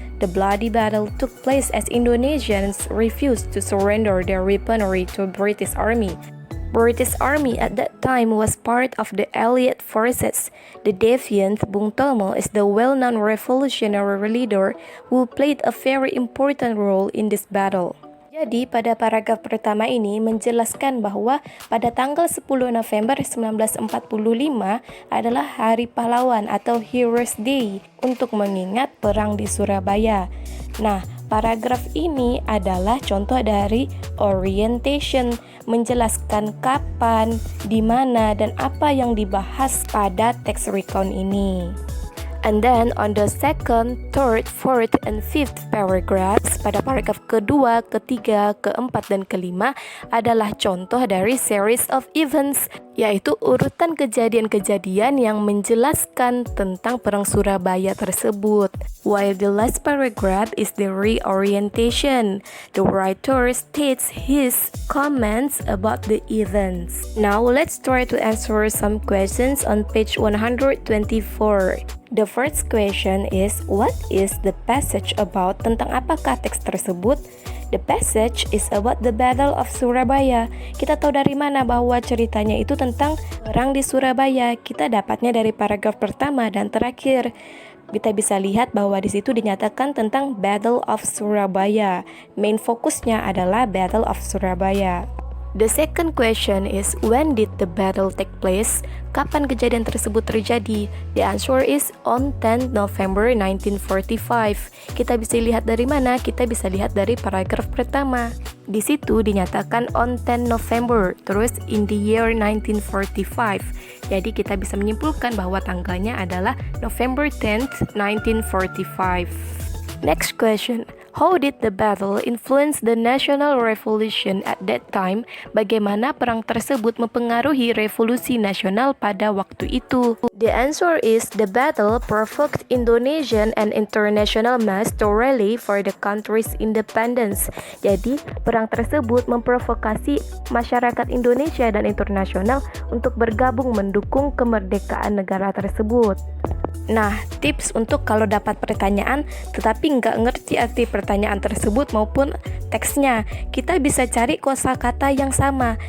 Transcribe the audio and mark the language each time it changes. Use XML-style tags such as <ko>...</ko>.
<en>The bloody battle took place as Indonesians refused to surrender their weaponry to British Army. British Army at that time was part of the Allied forces. The deviant Bung Tomo is the well-known revolutionary leader who played a very important role in this battle.</en> <id>Jadi pada paragraf pertama ini menjelaskan bahwa pada tanggal 10 November 1945 adalah Hari Pahlawan atau Heroes Day untuk mengingat perang di Surabaya. Nah, paragraf ini adalah contoh dari orientation, menjelaskan kapan, di mana, dan apa yang dibahas pada text recount ini.</id> <en>And then on the second, third, fourth, and fifth paragraphs,</en> <id>pada paragraf kedua, ketiga, keempat, dan kelima adalah contoh dari series of events, yaitu urutan kejadian-kejadian yang menjelaskan tentang perang Surabaya tersebut.</id> <en>While the last paragraph is the reorientation, the writer states his comments about the events. Now let's try to answer some questions on page 124. The first question is, what is the passage about?</en> <id>Tentang apakah teks tersebut?</id> <en>The passage is about the Battle of Surabaya.</en> <id>Kita tahu dari mana bahwa ceritanya itu tentang perang di Surabaya? Kita dapatnya dari paragraf pertama dan terakhir. Kita bisa lihat bahwa di situ dinyatakan tentang Battle of Surabaya. Main fokusnya adalah Battle of Surabaya.</id> <en>The second question is, when did the battle take place?</en> <id>Kapan kejadian tersebut terjadi?</id> <en>The answer is on 10 November 1945.</en> <id>Kita bisa lihat dari mana? Kita bisa lihat dari paragraf pertama. Di situ dinyatakan</id> <en>on 10 November,</en> <id>terus</id> <en>in the year 1945.</en> <id>Jadi kita bisa menyimpulkan bahwa tanggalnya adalah November 10th, 1945.</id> <en>Next question. How did the battle influence the national revolution at that time?</en> <id>Bagaimana perang tersebut mempengaruhi revolusi nasional pada waktu itu?</id> <en>The answer is the battle provoked Indonesian and international mass to rally for the country's independence.</en> <id>Jadi, perang tersebut memprovokasi masyarakat Indonesia dan internasional untuk bergabung mendukung kemerdekaan negara tersebut. Nah, tips untuk kalau dapat pertanyaan tetapi nggak ngerti arti pertanyaan tersebut maupun teksnya, kita bisa cari kosakata yang sama.</id>